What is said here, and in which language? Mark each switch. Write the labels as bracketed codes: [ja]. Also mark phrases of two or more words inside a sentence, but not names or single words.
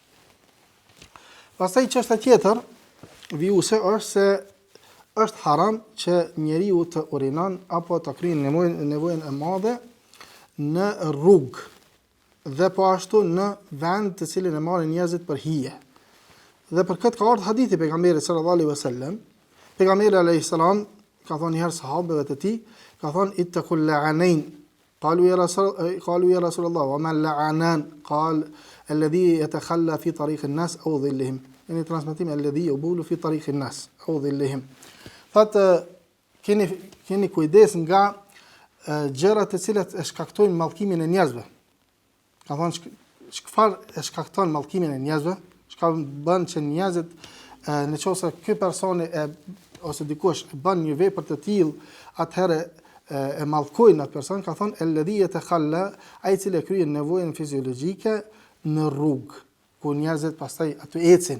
[sq] Pastaj çështja tjetër vijuese është se është haram që njeriu të urinon apo të kryejë nevojën e madhe në rrugë dhe po ashtu në vend të cilin e marrin njerëzit për hije. Dhe për këtë ka ardhur hadithi pejgamberit [ar] صلى الله عليه وسلم. [sq] Pejgamberi [ar] عليه السلام [sq] ka thonë një herë sahabëve të tij, ka thonë [ar] اتقوا اللاعنين. قالوا يا رسول الله وما اللاعنان? قال الذي يتخلى في طريق الناس أو ظلهم. [sq] Yani transmetim [ar] الذي يبول في طريق الناس أو ظلهم. [sq] Thotë keni kujdes nga gjërat të cilat e shkaktojnë mallkimin e njerëzve. Ka thonë çfarë e shkakton mallkimin e njerëzve? Çka bën që njerëzit nëse ky personi ose dikush bën një vepër të tillë, atëherë e mallkojnë atë person, ka thonë [ar] الذي يتخلى, [sq] ai i cili kryen nevojën fiziologjike në rrugë, ku njerëzit pastaj aty ecin.